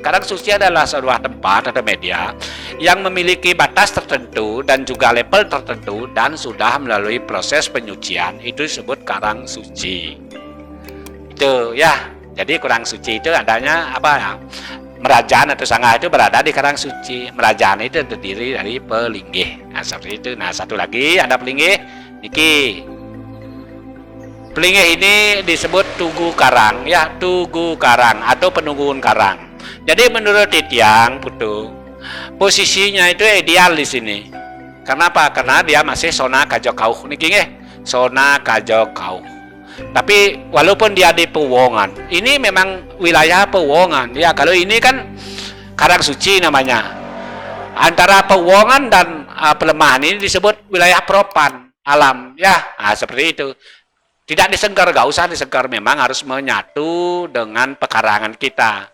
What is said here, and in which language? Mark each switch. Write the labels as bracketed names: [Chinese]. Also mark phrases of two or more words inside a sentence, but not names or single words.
[Indonesian] Karang suci adalah sebuah tempat atau media yang memiliki batas tertentu dan juga level tertentu dan sudah melalui proses penyucian. Itu disebut karang suci. Itu ya. Jadi karang suci itu adanya apa ya? Merajan atau Sangah itu berada di karang suci. Merajan itu terdiri dari pelinggih. Seperti itu. Nah, satu lagi ada pelinggih niki. Pelinggih ini disebut tugu karang ya, tugu karang atau penungguan karang. Jadi menurut Titiang putu, posisinya itu ideal di sini. Kenapa? Karena dia masih [Balinese] sona kajokauh niki sona kajokauh. [Indonesian] Tapi walaupun dia di Pewongan, ini memang wilayah Pewongan ya. Kalau ini kan karang suci namanya. Antara Pewongan dan Pelemahan ini disebut wilayah Propan alam ya. Seperti itu. Tidak disengkar, gak usah disengkar, memang harus menyatu dengan pekarangan kita.